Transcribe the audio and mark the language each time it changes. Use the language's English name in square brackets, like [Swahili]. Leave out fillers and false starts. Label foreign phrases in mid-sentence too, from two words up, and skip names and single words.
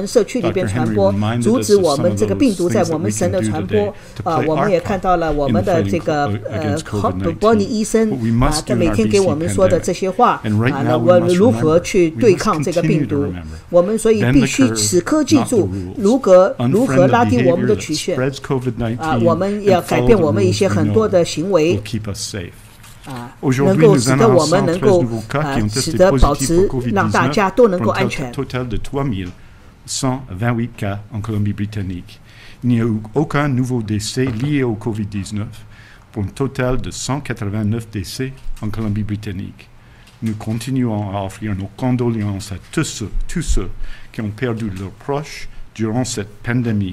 [Chinese] 社区里边传播，阻止我们这个病毒在我们省的传播我们也看到了我们的这个伯尼医生他每天给我们说的这些话那我如何去对抗这个病毒，我们所以必须此刻记住如何拉低我们的曲线我们要改变我们一些很多的行为能够使得我们能够使得保持让大家都能够安全。 [French] 128 cas en Colombie-Britannique. Il n'y a eu aucun nouveau décès lié au COVID-19 pour un total de 189 décès en Colombie-Britannique. Nous continuons à offrir nos condoléances à tous ceux qui ont perdu leurs proches durant cette pandémie.